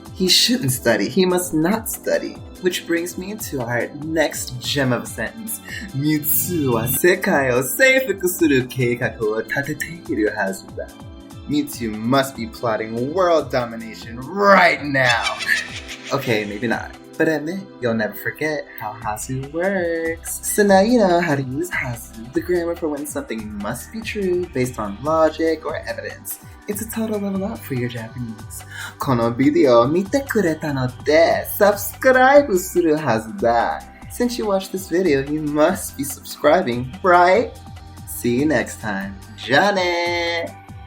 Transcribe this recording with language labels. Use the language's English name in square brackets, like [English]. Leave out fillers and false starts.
[English] He shouldn't study. He must not study. Which brings me to our next gem of a sentence. [Japanese] Mewtwo は世界を征服する計画を立てているはずだ. [English] Mewtwo must be plotting world domination right now. Okay, maybe not. But admit, you'll never forget how Hazu works. So now you know how to use Hazu, the grammar for when something must be true based on logic or evidence. It's a total level up for your Japanese. [Japanese] このビデオを見てくれたので subscribe するはずだ. [English] Since you watched this video, you must be subscribing, right? See you next time. [Japanese] じゃあね